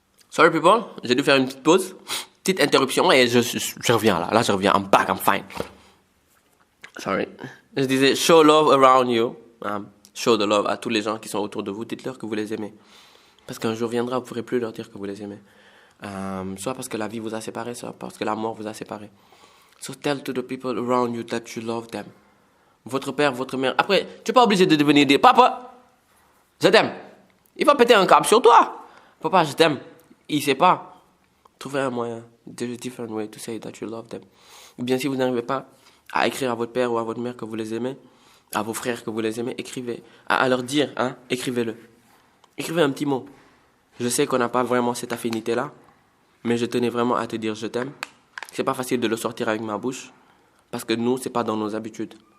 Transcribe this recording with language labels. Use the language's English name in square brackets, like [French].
[English] Sorry people, [French] j'ai dû faire une petite pause. Petite interruption et je reviens là. Là, je reviens. [English] I'm back, I'm fine. Sorry. [French] Je disais, [English] show love around you. Show the love [French] à tous les gens qui sont autour de vous. Dites-leur que vous les aimez. Parce qu'un jour viendra, vous ne pourrez plus leur dire que vous les aimez. Soit parce que la vie vous a séparés, soit parce que la mort vous a séparés. [English] So tell to the people around you that you love them. [French] Votre père, votre mère. Après, tu n'es pas obligé de devenir des papa. Je t'aime. Il va péter un câble sur toi. Papa, je t'aime. Il ne sait pas. Trouvez un moyen. [English] There's a different way to say that you love them. [French] Ou bien si vous n'arrivez pas à écrire à votre père ou à votre mère que vous les aimez, à vos frères que vous les aimez, écrivez. À leur dire, hein, écrivez-le. Écrivez un petit mot. Je sais qu'on n'a pas vraiment cette affinité-là, mais je tenais vraiment à te dire je t'aime. C'est pas facile de le sortir avec ma bouche, parce que nous, c'est pas dans nos habitudes.